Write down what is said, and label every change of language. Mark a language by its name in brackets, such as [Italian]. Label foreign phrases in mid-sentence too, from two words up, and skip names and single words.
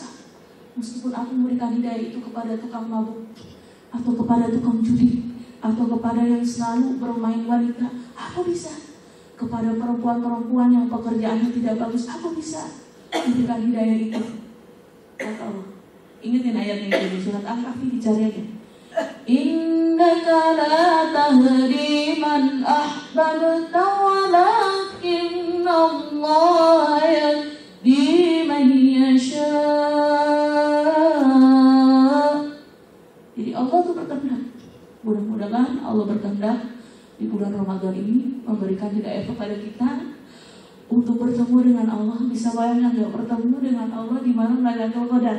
[Indonesian] Meskipun aku memberikan hidayah itu kepada tukang mabuk, atau kepada tukang judi, atau kepada yang selalu bermain wanita, aku bisa. Kepada perempuan-perempuan yang pekerjaannya tidak bagus, aku bisa memberikan hidayah itu. Kata Allah. Ingatin ayatnya itu di surat Al-Kahfi, dicari aja. [Arabic] إنك لا تهدي من أحببت ولكن الله يهدي من يشاء. [Indonesian] Jadi Allah itu berkehendak. Mudah-mudahan Allah berkehendak di bulan Ramadan ini memberikan hidayah kepada kita untuk bertemu dengan Allah. Bisa bayangkan nggak bertemu dengan Allah di malam Lailatul Qadar?